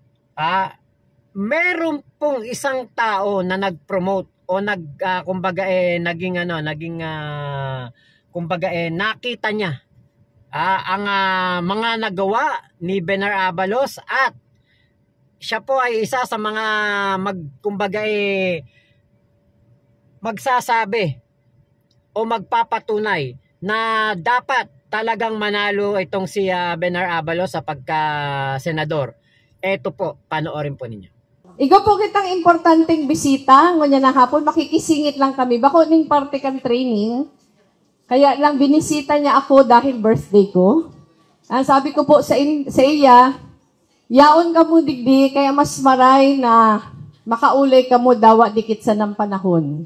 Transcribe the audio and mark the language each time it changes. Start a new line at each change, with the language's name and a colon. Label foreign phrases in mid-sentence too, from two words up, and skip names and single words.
Filipino: Meron pong isang tao na nag-promote o kumbaga kumbaga nakita niya ang mga nagawa ni Benhar Abalos at siya po ay isa sa mga kumbaga magsasabi o magpapatunay na dapat talagang manalo itong si Benhar Abalos sa pagka-senador. Ito po, panoorin po ninyo.
Bikol: Igo po kitang importanteng bisita, ngunya na hapon, makikisingit lang kami. Bako ning parte kang training, kaya lang binisita niya ako dahil birthday ko. Ang sabi ko po sa iya, yaon ka mo digdi, kaya mas maray na makaulay ka mo dawa dikit sa ng panahon.